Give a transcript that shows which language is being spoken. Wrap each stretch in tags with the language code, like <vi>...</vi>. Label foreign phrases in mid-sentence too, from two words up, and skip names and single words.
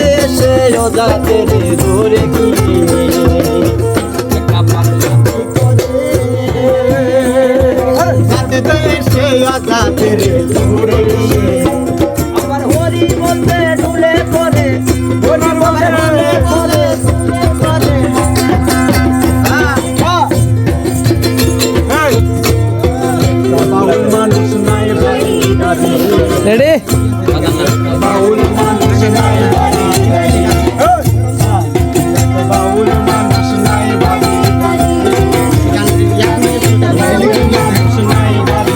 <bn>সে ও যাতে রে ধরে গিয়ে একটা পাগলামি করে যাতে সে ও যাতে রে ধরে গিয়ে আমার হরি বলতে ডুলে করে হরি বলতে ডুলে করে</bn> <en>Ready?</en> <bn>বাউল মানুষ নাই বলি, বাউল মানুষ নাই বলি, মানুষ নাই বলি.</bn>